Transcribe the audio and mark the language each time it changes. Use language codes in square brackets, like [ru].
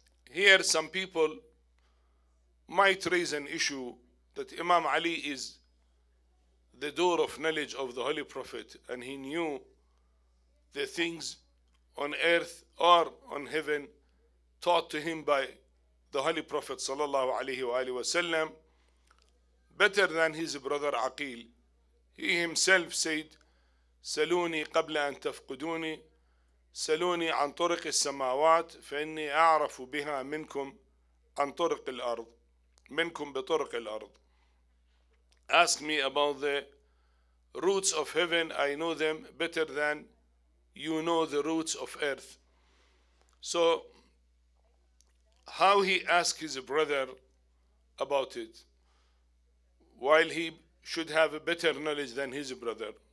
[en] Here some people might raise an issue that Imam Ali is the door of knowledge of the Holy Prophet, and he knew the things on earth or on heaven taught to him by the Holy Prophet sallallahu alaihi wasallam better than his brother Aqil. He himself said, [ar] سلوني قبل أن تفقدوني سلوني عن طرق السماوات فإني أعرف بها منكم عن طرق الأرض منكم بطرق الأرض. [en] Ask me about the roots of heaven, I know them better than you know the roots of earth. So how he asked his brother about it, while he should have a better knowledge than his brother?